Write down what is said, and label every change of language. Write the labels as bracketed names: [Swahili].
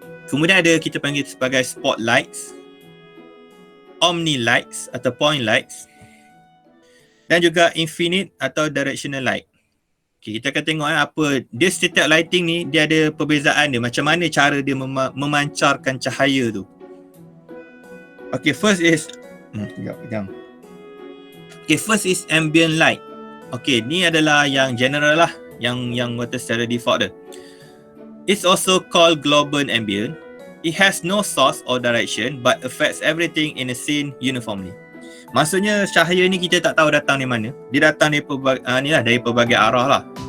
[Malay] Kemudian kita panggil sebagai spotlights, omni lights atau point lights, dan juga infinite atau directional light. Okay, kita akan tengok apa dia setiap lighting ni, dia ada perbezaan dia, macam mana cara dia memancarkan cahaya tu. [English] Okay, first is first is ambient light. [Malay] Okay, ni adalah yang general lah, yang kata secara default dia. [English] It's also called global ambient. It has no source or direction but affects everything in a scene uniformly. [Malay] Maksudnya cahaya ni kita tak tahu datang dari mana. Dia datang dari dari pelbagai arah lah.